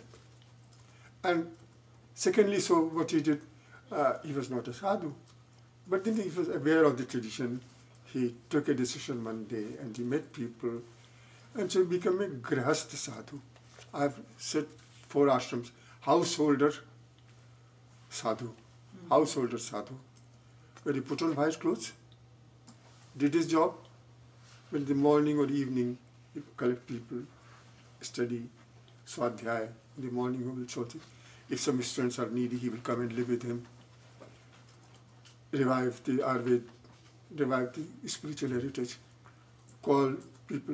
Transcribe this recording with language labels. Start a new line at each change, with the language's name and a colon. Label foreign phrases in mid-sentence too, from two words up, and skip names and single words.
English: And secondly, so what he did, he was not a sadhu, but then he was aware of the tradition. He took a decision one day and he met people, and so he became a
Hindi: grihastha sadhu.
English: I've said 4 ashrams: householder sadhu, householder sadhu, where he put on white clothes, did his job. In the morning or evening, he would collect people, study, swadhyaya. In the morning, he will show them. If some students are needy, he will come and live with him, revive the Ayurveda, revive the spiritual heritage, call people.